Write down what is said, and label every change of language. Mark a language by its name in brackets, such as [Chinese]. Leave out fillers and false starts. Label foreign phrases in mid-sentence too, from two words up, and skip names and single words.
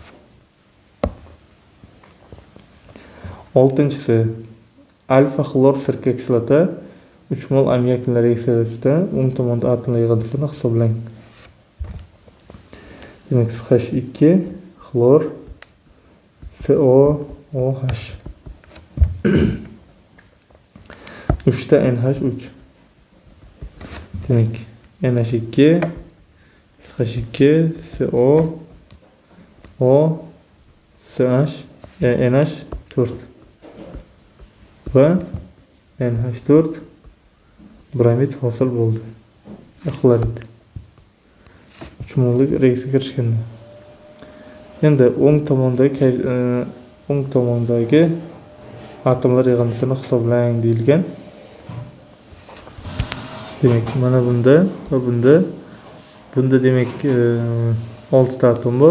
[Uzbek] 6-si alfa xlor sirka kislota 3 mol amonyak reaksiyasida o'ng tomonda atomlar yig'indisini hisoblang. Demak, H2 xlor COOH 3 ta NH3. Demek NH2 H2 CO O CH NH4 va NH4 bromid hosil bo'ldi. Xlorid 3 mollik reaksiyaga kirishganda. Endi o'ng tomondagi atomlar yig'indisini hisoblang deyilgan. Demak, mana bunda va bunda demak 6 ta atom bor.